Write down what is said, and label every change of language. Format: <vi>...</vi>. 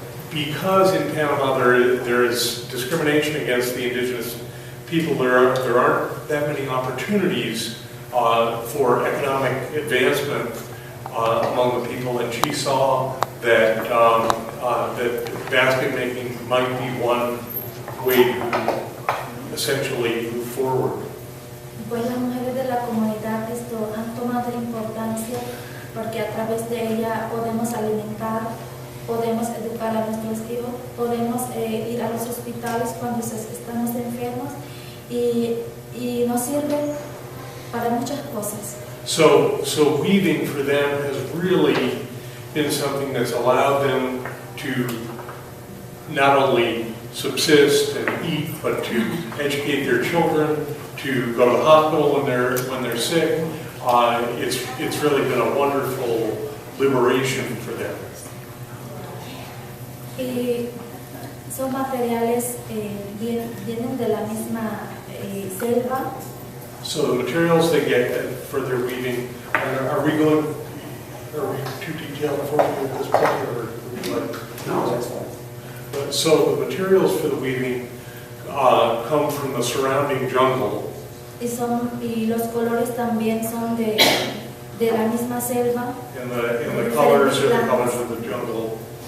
<en>because in Panama there is discrimination against the indigenous people, there aren't that many opportunities for economic advancement among the people, and she saw that that basket making might be one way to essentially move forward.</en> <es>Pues las mujeres de la comunidad han tomado importancia porque a través de ella podemos alimentar, podemos educar a nuestros hijos, podemos ir a los hospitales cuando estamos enfermos y nos sirve para muchas cosas.</es> <en>So weaving for them has really been something that's allowed them to not only subsist and eat, but to educate their children, to go to the hospital when they're sick. It's really been a wonderful liberation for them.</en> <es>Y son materiales vienen de la misma selva.</es> <en>So the materials they get for their weaving, are we too detailed for you at this point, or would you like? No, that's fine. So the materials for the weaving come from the surrounding jungle.</en> <es>Y los colores también son de la misma selva.</es> <en>And the colors are the colors of the jungle.</en>